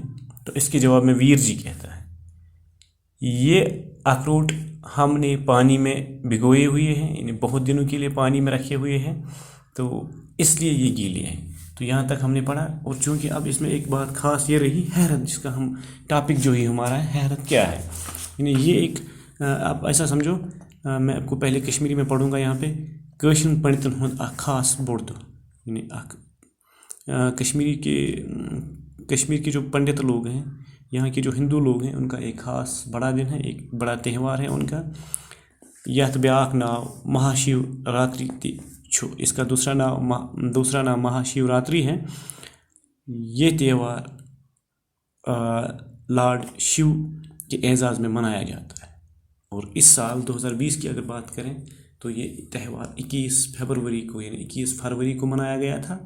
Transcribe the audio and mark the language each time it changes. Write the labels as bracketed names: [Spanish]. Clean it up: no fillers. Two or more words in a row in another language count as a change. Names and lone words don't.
[Urdu] تو اس کے جواب میں ویر جی کہتا ہے یہ اخروٹ ہم نے پانی میں بھگوئے ہوئے ہیں، یعنی بہت دنوں کے لیے پانی میں رکھے ہوئے ہیں، تو اس لیے یہ گیلے ہیں۔ تو یہاں تک ہم نے پڑھا، اور چونکہ اب اس میں ایک بات خاص یہ رہی حیرت، جس کا ہم ٹاپک جو ہی ہمارا ہے حیرت کیا ہے، یعنی یہ ایک آپ ایسا سمجھو، میں آپ کو پہلے کشمیری میں پڑھوں گا یہاں پہ [Kashmiri] کٲشِرٮ۪ن پنڈتن ہُنٛد اکھ خاص بوٚڑ دۄہ، [Urdu] یعنی کشمیر کے جو پنڈت لوگ ہیں، یہاں کے جو ہندو لوگ ہیں، ان کا ایک خاص بڑا دن ہے، ایک بڑا تہوار ہے ان کا، [Kashmiri] یتھ بیاکھ ناو مہا شیو راتری تہِ چھُ، [Urdu] اس کا دوسرا نام مہا شیو راتری ہے۔ یہ تہوار لارڈ شیو کے اعزاز میں منایا جاتا ہے، اور اس سال 2020 کی اگر بات کریں تو یہ تہوار 21 فروری کو، یعنی 21 فروری کو منایا گیا تھا۔